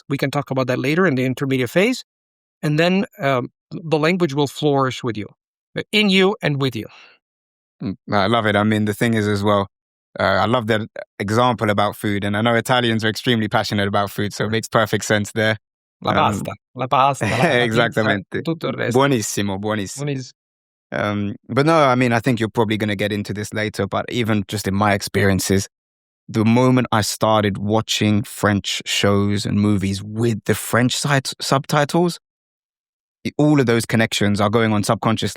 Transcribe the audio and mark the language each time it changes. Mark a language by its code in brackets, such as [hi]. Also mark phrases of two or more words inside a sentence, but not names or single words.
[en] We can talk about that later in the intermediate phase. And then the language will flourish with you, in you and with you. I love it. I mean, the thing is as well, I love that example about food. And I know Italians are extremely passionate about food, so it makes perfect sense there. [it] La pasta, [es] Exactamente. [it] pizza, tutto il resto. Buonissimo. [en] But no, I mean, I think you're probably going to get into this later, but even just in my experiences, the moment I started watching French shows and movies with the French subtitles, all of those connections are going on subconsciously.